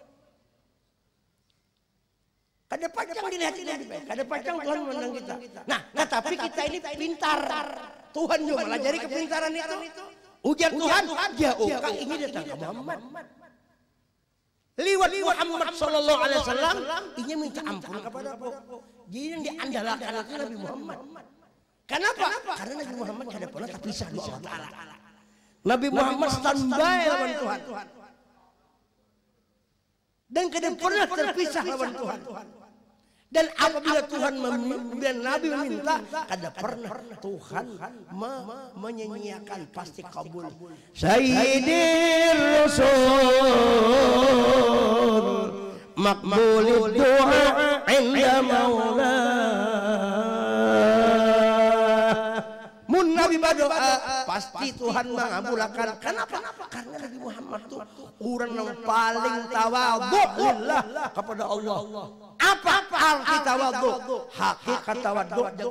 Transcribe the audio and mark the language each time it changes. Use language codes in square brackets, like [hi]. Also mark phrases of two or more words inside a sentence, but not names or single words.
[bjn] Kada pacang dilihat ini, kada pacang Tuhan menang kita. Nah tapi kita ini pintar. Tuhan juga melajari kepintaran itu. Ujar Tuhan, jauh ini datang ke Muhammad. Liwat Muhammad [ar] صلى الله عليه وسلم, [bjn] ini minta ampun kepada aku. Jadi yang diandalkan itu Nabi Muhammad. Kenapa? Karena Nabi Muhammad kada pernah terpisah dari Allah Taala. Nabi Muhammad standby lawan Tuhan. Dan kada pernah terpisah lawan Tuhan. Dan apabila Tuhan dan Nabi meminta, kada pernah Tuhan menyanyiakan, pasti kabul. [ar] سيد الرسل مقبول الدعاء عند المولى. [bjn] Mun Nabi berdoa pasti Tuhan mengabulkan. Kenapa? Karena Nabi Muhammad itu orang yang paling tawadhu kepada Allah. Apa arti tawadhu? Hakikat tawadhu.